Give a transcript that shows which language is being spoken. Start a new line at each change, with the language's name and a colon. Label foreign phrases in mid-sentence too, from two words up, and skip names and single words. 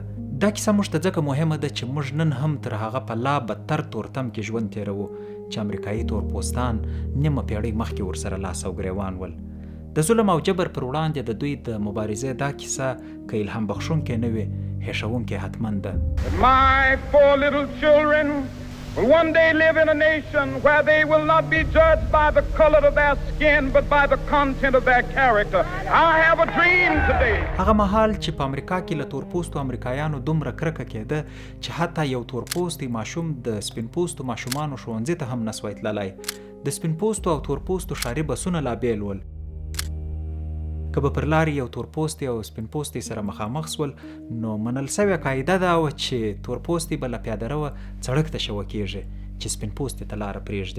Pashto: دا کیسه موږ ته ځکه مهمه ده چې موږ نن هم تر هغه په لا بدتر تورتم کې ژوند تېروو چې امریکایي تورپوستان نیمه پېړۍ مخکې ورسره لاس او ګریوان ول. د ظلم او جبر پر وړاندې د دوی د مبارزې دا کیسه که الهام بخښونکې نه وي، هیښوونکې حتماً ده.
English: My 4 little children will one day live in a nation where they will not be judged by the color of their skin but by the content of their character. I have a dream today.
Pashto: هغه مهال چې په امریکا کې له تورپوستو امریکایانو دومره کرکه کېده چې حتی یو تورپوستی ماشوم د سپین پوستو ماشومانو ښوونځي ته هم نسوای تللی. د سپین پوستو او تورپوستو ښاري بسونه لا بیل ول. که به پر لارې یو تورپوستی او سپین پوستی سره مخامخ سول، نو منل سوې قاعده دا وه چې تورپوستی به له پیاده روه سړک ته شوه کېږي چې سپین پوستي ته لاره پرېږدي.